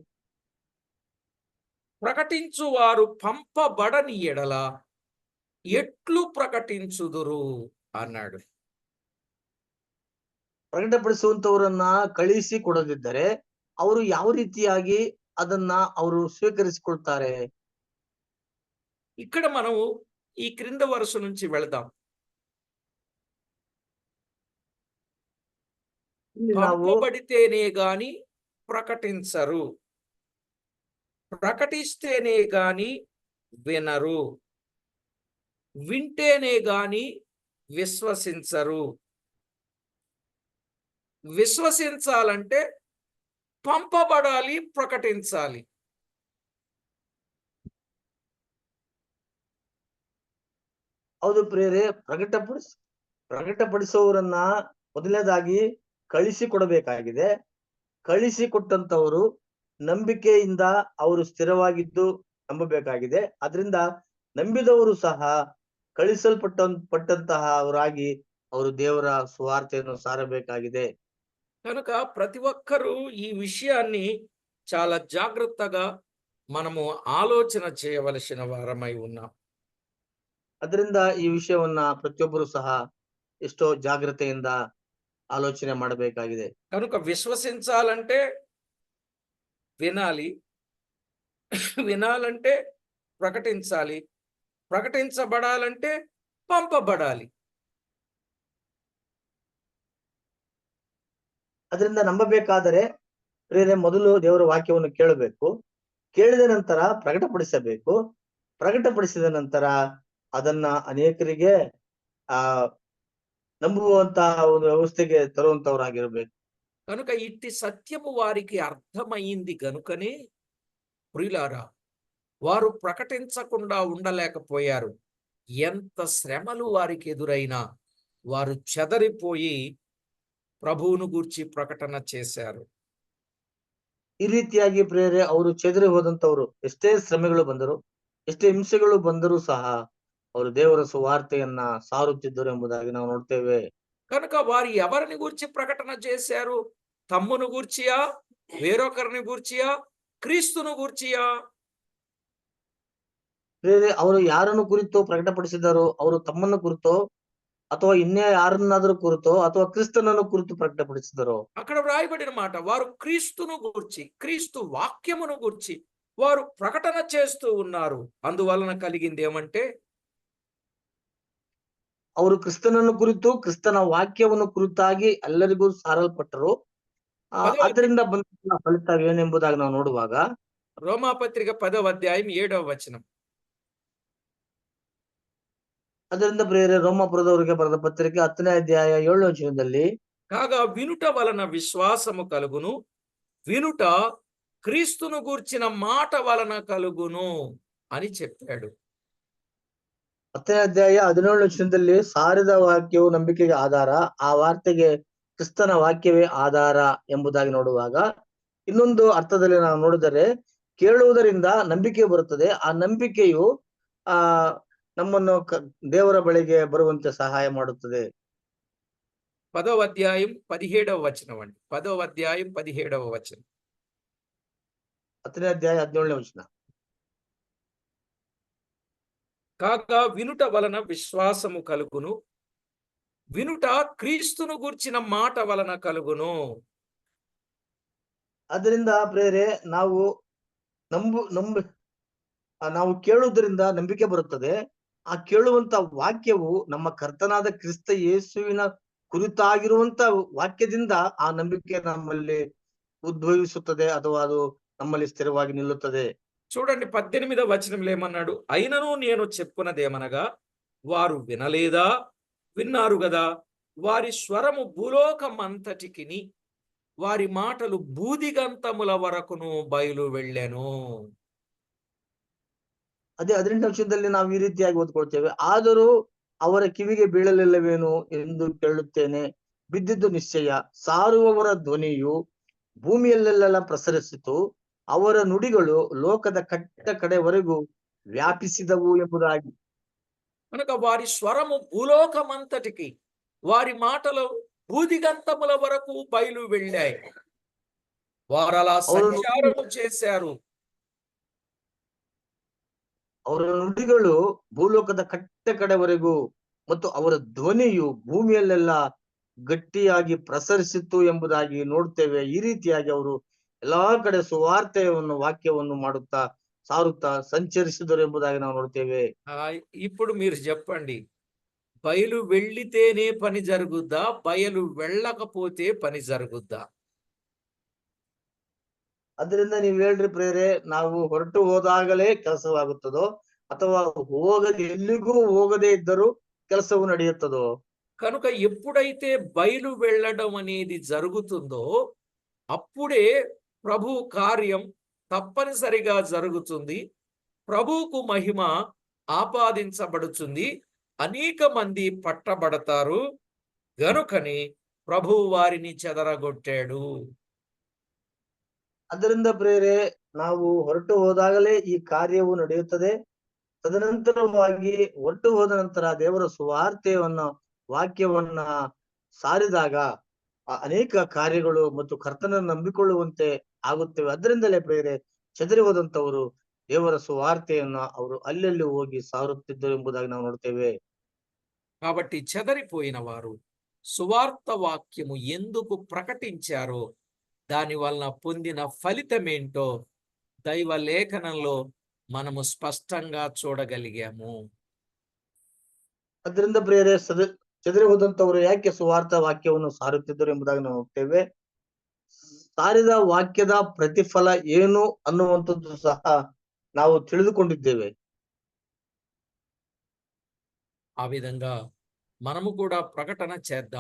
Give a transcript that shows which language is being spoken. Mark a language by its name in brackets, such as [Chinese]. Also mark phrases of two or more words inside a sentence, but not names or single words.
[Telugu] ప్రకటించువారు పంపబడని ఎడల ఎట్లు ప్రకటించుదురు అన్నాడు. [Kannada] ಪ್ರಕಟಪಡಿಸುವಂತವರನ್ನ ಕಳಿಸಿ ಕೊಡದಿದ್ದರೆ ಅವರು ಯಾವ ರೀತಿಯಾಗಿ ಅದನ್ನ ಅವರು ಸ್ವೀಕರಿಸಿಕೊಳ್ತಾರೆ? [Telugu] ఇక్కడ మనం ఈ క్రింద వరుస నుంచి వెళదాం. [Kannada] ಇಲ್ಲಿ ನಾವು [Telugu] పంపబడితేనే గాని ప్రకటించరు, ప్రకటిస్తేనే గాని వినరు, వింటేనే గాని విశ్వసించరు. విశ్వసించాలంటే పంపబడాలి, ప్రకటించాలి. [Kannada] ಹೌದು ಪ್ರಿಯರೇ, ಪ್ರಕಟಪಡಿಸುವವರನ್ನ ಮೊದಲನೇದಾಗಿ ಕಳಿಸಿ ಕೊಡಬೇಕಾಗಿದೆ. ಕಳಿಸಿ ಕೊಟ್ಟಂತವರು ನಂಬಿಕೆಯಿಂದ ಅವರು ಸ್ಥಿರವಾಗಿದ್ದು ನಂಬಬೇಕಾಗಿದೆ. ಅದರಿಂದ ನಂಬಿದವರು ಸಹ ಪಟ್ಟಂತಹ ಅವರಾಗಿ ಅವರು ದೇವರ ಸುವಾರ್ತೆಯನ್ನು ಸಾರಬೇಕಾಗಿದೆ. [Telugu] కనుక ప్రతి ఒక్కరూ ఈ విషయాన్ని చాలా జాగ్రత్తగా మనము ఆలోచన చేయవలసిన వారమై ఉన్నాం. [Kannada] ಅದರಿಂದ ಈ ವಿಷಯವನ್ನ ಪ್ರತಿಯೊಬ್ಬರು ಸಹ ಎಷ್ಟೋ ಜಾಗ್ರತೆಯಿಂದ ಆಲೋಚನೆ ಮಾಡಬೇಕಾಗಿದೆ. [Telugu] కనుక విశ్వసించాలంటే వినాలి, వినాలంటే ప్రకటించాలి, ప్రకటించబడాలంటే పంపబడాలి. [Kannada] ಅದರಿಂದ ನಂಬಬೇಕಾದರೆ ಪ್ರಿಯರೇ, ಮೊದಲು ದೇವರ ವಾಕ್ಯವನ್ನು ಕೇಳಬೇಕು. ಕೇಳಿದ ನಂತರ ಪ್ರಕಟಪಡಿಸಬೇಕು. ಪ್ರಕಟಪಡಿಸಿದ ನಂತರ ಅದನ್ನ ಅನೇಕರಿಗೆ ನಂಬುವಂತಹ ಒಂದು ವ್ಯವಸ್ಥೆಗೆ ತರುವಂತವರಾಗಿರ್ಬೇಕು. [Telugu] కనుక ఇట్టి సత్యము వారికి అర్థమైంది గనుకనే ప్రియులారా, వారు ప్రకటించకుండా ఉండలేకపోయారు. ఎంత శ్రమలు వారికి ఎదురైనా వారు చెదరిపోయి ప్రభువును గూర్చి ప్రకటన చేశారు. [Kannada] ಈ ರೀತಿಯಾಗಿ ಪ್ರಿಯರೇ, ಅವರು ಚೆದರಿ ಹೋದಂತವರು ಎಷ್ಟೇ ಶ್ರಮೆಗಳು ಬಂದರು, ಎಷ್ಟೇ ಹಿಂಸೆಗಳು ಬಂದರೂ ಸಹ ಅವರು ದೇವರ ಸುವಾರ್ತೆಯನ್ನ ಸಾರುತ್ತಿದ್ದರು ಎಂಬುದಾಗಿ ನಾವು ನೋಡ್ತೇವೆ. [Telugu] కనుక వారు ఎవరిని గూర్చి ప్రకటన చేశారు? తమ్మును గూర్చియా, వేరొకరిని గూర్చియా, క్రీస్తును గూర్చియా? [Kannada] ಪ್ರಿಯರೇ, ಅವರು ಯಾರನ್ನು ಕುರಿತು ಪ್ರಕಟಪಡಿಸಿದರು? ಅವರು ತಮ್ಮನ್ನು ಕುರಿತೋ ಅಥವಾ ಇನ್ನೇ ಯಾರನ್ನಾದ್ರೂ ಕುರಿತೋ ಅಥವಾ ಕ್ರಿಸ್ತನನ್ನು ಕುರಿತು ಪ್ರಕಟಪಡಿಸಿದರು? [Telugu] అక్కడ వ్రాయబడిన మాట, వారు క్రీస్తును గూర్చి, క్రీస్తు వాక్యమును గూర్చి వారు ప్రకటన చేస్తూ ఉన్నారు. అందువలన కలిగింది ఏమంటే, [Kannada] ಅವರು ಕ್ರಿಸ್ತನನ್ನು ಕುರಿತು ಕ್ರಿಸ್ತನ ವಾಕ್ಯವನ್ನು ಕುರಿತಾಗಿ ಎಲ್ಲರಿಗೂ ಸಾರಲ್ಪಟ್ಟರು. ಅದರಿಂದ ಬಂದ ಫಲಿತವೇನೆಂಬುದಾಗಿ ನಾವು ನೋಡುವಾಗ [Telugu] రోమాపత్రిక 10వ అధ్యాయం 7వ వచనం. [Kannada] ಅದರಿಂದ ಪ್ರಿಯರೇ, ರೋಮಾಪುರದವರಿಗೆ ಬರೆದ ಪತ್ರಿಕೆ 10ನೇ ಅಧ್ಯಾಯ 7ನೇ ವಚನದಲ್ಲಿ, [Telugu] కాగా వినుట వలన విశ్వాసము కలుగును, వినుట క్రీస్తును గూర్చిన మాట వలన కలుగును అని చెప్పాడు. [Kannada] 10ನೇ ಅಧ್ಯಾಯ 17ನೇ ವಚನದಲ್ಲಿ ಸಾರಿದ ವಾಕ್ಯವು ನಂಬಿಕೆಗೆ ಆಧಾರ, ಆ ವಾರ್ತೆಗೆ ಕ್ರಿಸ್ತನ ವಾಕ್ಯವೇ ಆಧಾರ ಎಂಬುದಾಗಿ ನೋಡುವಾಗ, ಇನ್ನೊಂದು ಅರ್ಥದಲ್ಲಿ ನಾವು ನೋಡಿದರೆ ಕೇಳುವುದರಿಂದ ನಂಬಿಕೆ ಬರುತ್ತದೆ. ಆ ನಂಬಿಕೆಯು ನಮ್ಮನ್ನು ದೇವರ ಬಳಿಗೆ ಬರುವಂತೆ ಸಹಾಯ ಮಾಡುತ್ತದೆ. [Telugu] 10వ అధ్యాయం 17వ వచనం అండి. 10వ అధ్యాయం 17వ వచనం. [Kannada] 10ನೇ ಅಧ್ಯಾಯ 17ನೇ ವಚನ. [Telugu] కాగా వినుట వలన విశ్వాసము కలుగును, వినుట క్రీస్తును గూర్చిన మాట వలన కలుగును. [Kannada] ಅದರಿಂದ ಪ್ರೇರೆ, ನಾವು ಕೇಳುವುದರಿಂದ ನಂಬಿಕೆ ಬರುತ್ತದೆ. ಆ ಕೇಳುವಂತ ವಾಕ್ಯವು ನಮ್ಮ ಕರ್ತನಾದ ಕ್ರಿಸ್ತ ಯೇಸುವಿನ ಕುರಿತಾಗಿರುವಂತ ವಾಕ್ಯದಿಂದ ಆ ನಂಬಿಕೆ ನಮ್ಮಲ್ಲಿ ಉದ್ಭವಿಸುತ್ತದೆ, ಅಥವಾ ಅದು ನಮ್ಮಲ್ಲಿ ಸ್ಥಿರವಾಗಿ ನಿಲ್ಲುತ್ತದೆ. [Telugu] చూడండి 18వ వచనంలో ఏమన్నాడు? అయినను నేను చెప్పునదేమనగా, వారు వినలేదా? విన్నారు గదా? వారి స్వరము భూలోకమంతటికిని, వారి మాటలు బూదిగంతముల వరకును బయలు వెళ్ళెను. [Kannada] ಅದೇ 18ನೇ ವಚನದಲ್ಲಿ ನಾವು ಈ ರೀತಿಯಾಗಿ ಓದ್ಕೊಳ್ತೇವೆ, ಆದರೂ ಅವರ ಕಿವಿಗೆ ಬೀಳಲಿಲ್ಲವೇನು ಎಂದು ಕೇಳುತ್ತೇನೆ, ಬಿದ್ದಿದ್ದು ನಿಶ್ಚಯ, ಸಾರುವವರ ಧ್ವನಿಯು ಭೂಮಿಯಲ್ಲೆಲ್ಲ ಪ್ರಸರಿಸಿತು, ಅವರ ನುಡಿಗಳು ಲೋಕದ ಕಟ್ಟ ಕಡೆವರೆಗೂ వ్యాపిಸಿದವು ಎಂಬುದಾಗಿ. [Telugu] కనుక వారి స్వరము భూలోకమంతటికి, వారి మాటలు భూదిగంతముల వరకు బయలు వెళ్ళాయి. వారు అలా [Kannada] ಅವರ [Telugu] సంచారము చేశారు. [Kannada] ಅವರ ನುಡಿಗಳು ಭೂಲೋಕದ ಕಟ್ಟೆ ಕಡೆವರೆಗೂ ಮತ್ತು ಅವರ ಧ್ವನಿಯು ಭೂಮಿಯಲ್ಲೆಲ್ಲ ಗಟ್ಟಿಯಾಗಿ ಪ್ರಸರಿಸಿತ್ತು ಎಂಬುದಾಗಿ ನೋಡ್ತೇವೆ. ಈ ರೀತಿಯಾಗಿ ಅವರು ಎಲ್ಲಾ ಕಡೆ ಸುವಾರ್ತೆಯನ್ನು ವಾಕ್ಯವನ್ನು ಮಾಡುತ್ತಾ ಸಾರುತ್ತಾ ಸಂಚರಿಸಿದರು ಎಂಬುದಾಗಿ ನಾವು ನೋಡ್ತೇವೆ. [Telugu] ఇప్పుడు మీరు చెప్పండి, బయలు వెళ్ళితేనే పని జరుగుద్దా, బయలు వెళ్ళకపోతే పని జరుగుద్దా? [Kannada] ಅದರಿಂದ ನೀವ್ ಹೇಳ್ರಿ ಪ್ರೇರೆ, ನಾವು ಹೊರಟು ಹೋದಾಗಲೇ ಕೆಲಸವಾಗುತ್ತದೋ ಅಥವಾ ಎಲ್ಲಿಗೂ ಹೋಗದೇ ಇದ್ದರೂ ಕೆಲಸವು ನಡೆಯುತ್ತದೋ? [Telugu] కనుక ఎప్పుడైతే బయలు వెళ్ళడం అనేది జరుగుతుందో అప్పుడే ప్రభు కార్యం తప్పనిసరిగా జరుగుతుంది. ప్రభువుకు మహిమ ఆపాదించబడుతుంది. అనేక మంది పట్టబడతారు. గనుకని ప్రభువు వారిని చెదరగొట్టాడు. [Kannada] ಅದರಿಂದ ಪ್ರೇರೆ, ನಾವು ಹೊರಟು ಹೋದಾಗಲೇ ಈ ಕಾರ್ಯವು ನಡೆಯುತ್ತದೆ. ತದನಂತರವಾಗಿ ಹೊರಟು ಹೋದ ನಂತರ ದೇವರ ಸುವಾರ್ತೆಯನ್ನ ವಾಕ್ಯವನ್ನ ಸಾರಿದಾಗ ಅನೇಕ ಕಾರ್ಯಗಳು ಮತ್ತು ಕರ್ತನನ್ನು ನಂಬಿಕೊಳ್ಳುವಂತೆ ಆಗುತ್ತವೆ. ಅದರಿಂದಲೇ ಪ್ರೇರೆ, ಚದರಿ ಹೋದಂತವರು ದೇವರ ಸುವಾರ್ತೆಯನ್ನ ಅವರು ಅಲ್ಲೆಲ್ಲಿ ಹೋಗಿ ಸಾರುತ್ತಿದ್ದರು ಎಂಬುದಾಗಿ ನಾವು ನೋಡ್ತೇವೆ. [Telugu] కాబట్టి చెదరిపోయిన వారు సువార్త వాక్యము ఎందుకు ప్రకటించారో దాని వలన పొందిన ఫలితమేంటో దైవ లేఖనంలో మనము స్పష్టంగా చూడగలిగాము. [Kannada] ಅದರಿಂದ ಪ್ರೇರೆ, ಚದರಿ ಹೋದಂತವರು ಯಾಕೆ ಸುವಾರ್ಥ ವಾಕ್ಯವನ್ನು ಸಾರುತ್ತಿದ್ದರು ಎಂಬುದಾಗಿ ನಾವು ನೋಡ್ತೇವೆ. ಸಾರಿದ ವಾಕ್ಯದ ಪ್ರತಿಫಲ ಏನು ಅನ್ನುವಂಥದ್ದು ಸಹ ನಾವು ತಿಳಿದುಕೊಂಡಿದ್ದೇವೆ. [Telugu] ఆ విధంగా మనము కూడా ప్రకటన చేద్దాం.